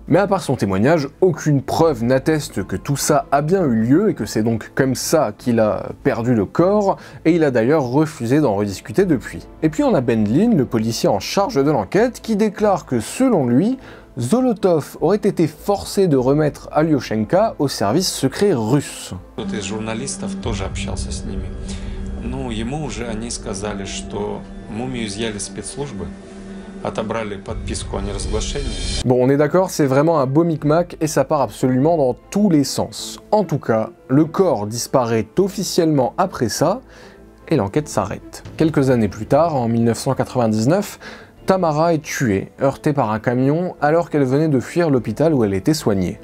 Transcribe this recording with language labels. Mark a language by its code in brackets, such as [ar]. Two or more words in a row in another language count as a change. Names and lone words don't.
[fr] Mais à part son témoignage, aucune preuve n'atteste que tout ça a bien eu lieu et que c'est donc comme ça qu'il a perdu le corps, et il a d'ailleurs refusé d'en rediscuter depuis. Et puis on a Bendlin, le policier en charge de l'enquête, qui déclare que selon lui, Zolotov aurait été forcé de remettre Alyoshenka au service secret russe. [ru] Кто-то из журналистов тоже общался с ними. Ну, ему уже они сказали, что мумию изъяли спецслужбы, отобрали подписку о неразглашении. [fr] Bon, on est d'accord, c'est vraiment un beau micmac et ça part absolument dans tous les sens. En tout cas, le corps disparaît officiellement après ça, et l'enquête s'arrête. Quelques années plus tard, en 1999, Tamara est tuée, heurtée par un camion, alors qu'elle venait de fuir l'hôpital où elle était soignée.